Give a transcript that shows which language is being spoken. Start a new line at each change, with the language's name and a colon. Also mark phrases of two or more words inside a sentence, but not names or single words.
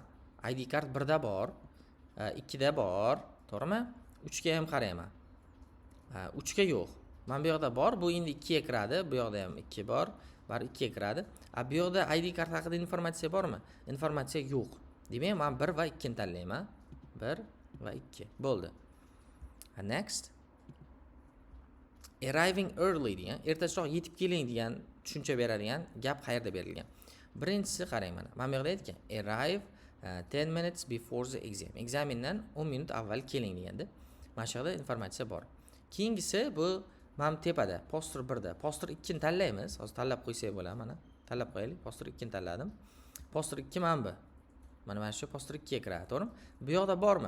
English: ID card
Uzbek: 1 da bor, 2 da bor, to'g'rimi? 3 ga ham qarayman. 3 ga yo'q. Mana bu yoqda bor, bu endi 2 ga kiradi, bu yoqda ham 2 bor, bar 2 ga kiradi. Bu yoqda
English: ID kart
Uzbek: haqida informatsiya bormi? Informatsiya yo'q. Demak, men 1 va 2 ni tanlayman. 1 va 2. Bo'ldi. Next.
English: Arriving early
Uzbek: degan, ertaroq yetib keling degan tushuncha beradigan gap qayerda berilgan? Birinchisi qarang mana. Mana bu yoqda aytgan,
English: arrive 10 minutes before the exam.
Uzbek: Ekzamendan 10 minut avval keling deganda. Mana shu yerda informatsiya bor. Keyingisi bu mana tepada, poster 1 da. Poster 2 ni tanlaymiz. Hozir tanlab qo'ysak bo'ladi mana. Tanlab qo'yaylik. Poster 2 ni tanladim. Poster 2 mana bu. Mana shu poster 2 ga kiradi, to'g'rimi? Bu yoqda bormi?